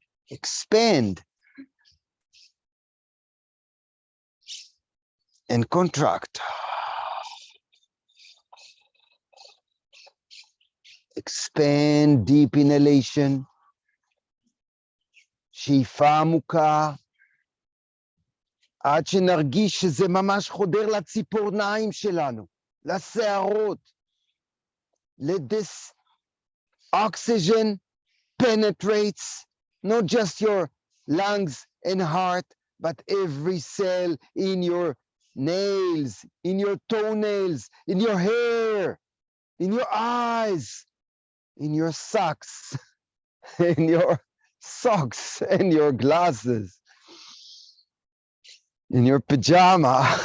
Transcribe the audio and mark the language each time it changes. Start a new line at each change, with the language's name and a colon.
English: Expand and contract. Expand, deep inhalation.
Hebrew: שאיפה עמוקה. עד שנרגיש שזה ממש חודר לציפורניים שלנו, לשערות.
English: Let this oxygen penetrates not just your lungs and heart, but every cell in your nails, in your toenails, in your hair, in your eyes, in your socks, in your socks and your glasses, in your pajama.